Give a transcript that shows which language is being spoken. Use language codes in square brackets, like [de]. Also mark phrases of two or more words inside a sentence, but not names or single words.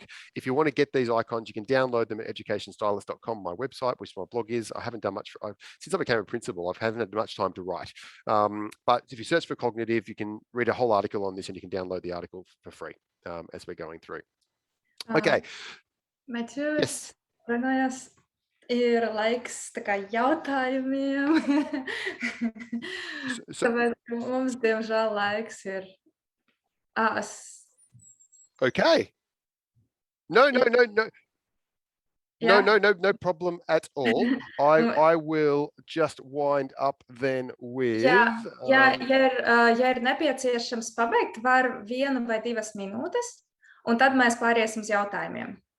[en] If you want to get these icons, you can download them at educationstylus.com, my website, which my blog is. I haven't done much since I became a principal. I haven't had much time to write. But if you search for cognitive, you can read a whole article on this, and you can download the article for free as we're going through. Okay. Metjū, yes. [lv] Runājās, ir laiks tā kā jautājumiem. Tāpēc mums, diemžēl, laiks ir... [en] Okay. No problem at all. I will just wind up then with... [lv] Ja ir nepieciešams pabeigt, var 1 vai 2 minūtes, un tad mēs pāriesim uz jautājumiem.